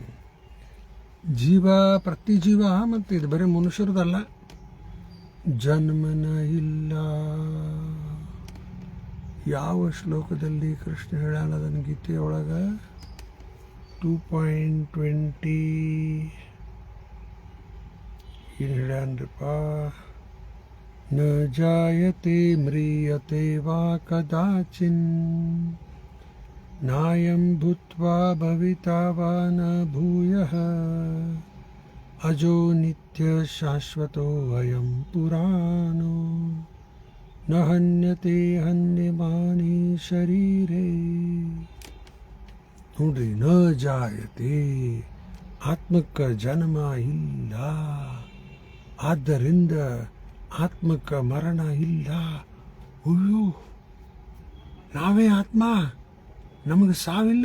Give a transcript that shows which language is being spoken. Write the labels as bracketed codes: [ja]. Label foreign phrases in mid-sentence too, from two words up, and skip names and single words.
[kn] ಜೀವ, ಪ್ರತಿ ಜೀವ, ಮತ್ತು ಇದು ಬರೀ ಮನುಷ್ಯರದಲ್ಲ, ಜನ್ಮನ ಇಲ್ಲ. ಯಾವ ಶ್ಲೋಕದಲ್ಲಿ ಕೃಷ್ಣ ಹೇಳಲ್ಲ ಅದನ್ನು? ಗೀತೆಯೊಳಗೆ 2.20 ಏನು ಹೇಳ್ಯಾನ್ರಿಪ್ಪ? [sa] ನ ಜಾಯತೆ ಮ್ರಿಯತೆ ವಾ ಕದಾಚಿನ್, ನಾಯಂ ಭೂತ್ವಾ ಭವಿತಾ ವಾ ನ ಭೂಯಃ, ಅಜೋ ನಿತ್ಯ ಶಾಶ್ವತೋ ಅಯಂ ಪುರಾಣೋ, ನ ಹನ್ಯತೆ ಹನ್ಯಮಾನೇ ಶರೀರೇ. [kn] ನೋಡ್ರಿ, [sa] ನ ಜಾಯತೆ, [kn] ಆತ್ಮಕ್ಕೆ ಜನ್ಮ ಇಲ್ಲ, ಆದ್ದರಿಂದ ಆತ್ಮಕ್ಕೆ ಮರಣ ಇಲ್ಲ. ಅಯ್ಯೋ, ನಾವೇ ಆತ್ಮ, ನಮಗೆ ಸಾವಿಲ್ಲ.